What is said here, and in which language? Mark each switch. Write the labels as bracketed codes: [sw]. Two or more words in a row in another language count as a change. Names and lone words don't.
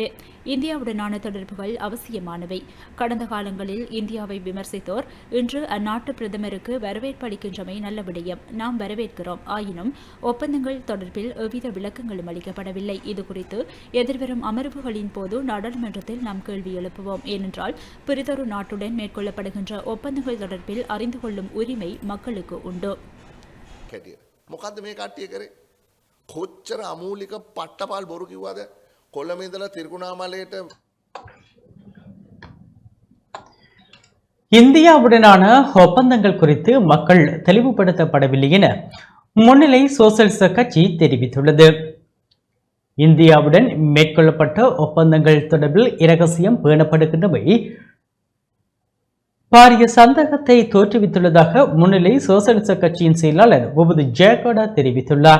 [ta] இந்தியாவுடனான தொடர்புகள் அவசியமானவை. கடந்த காலங்களில் இந்தியாவை விமர்சித்தோர் இன்று அந்நாட்டு பிரதமருக்கு வரவேற்பு அளிக்கின்றமை நல்ல விடயம். நாம் வரவேற்கிறோம். ஆயினும் ஒப்பந்தங்கள் தொடர்பில் எவ்வித விளக்கங்களும் அளிக்கப்படவில்லை. இதுகுறித்து எதிர்வரும் அமர்வுகளின் போது நாடாளுமன்றத்தில் நாம் கேள்வி எழுப்புவோம். ஏனென்றால் பிறிதொரு நாட்டுடன் மேற்கொள்ளப்படுகின்ற ஒப்பந்தங்கள் தொடர்பில் அறிந்து கொள்ளும் உரிமை மக்களுக்கு உண்டு. [si] මොකද්ද මේ කට්ටිය කරේ? කොච්චර අමූලික පට්ටපාල් බොරු කිව්වද? කොළඹ ඉඳලා තිරිකුණාමලයට. [ta] இந்தியாவுடனான ஒப்பந்தங்கள் குறித்து மக்கள் தெளிவுபடுத்தப்படவில்லை என முன்னிலை சோசலிச கட்சி தெரிவித்துள்ளது. இந்தியாவுடன் மேற்கொள்ளப்பட்ட ஒப்பந்தங்கள் தொடர்பில் இரகசியம் பேணப்படுகின்றவை பாரிய சந்தேகத்தை தோற்றுவித்துள்ளதாக முன்னிலை சோசலிச கட்சியின் செயலாளர் உபது ஜெயகோடா தெரிவித்துள்ளார்.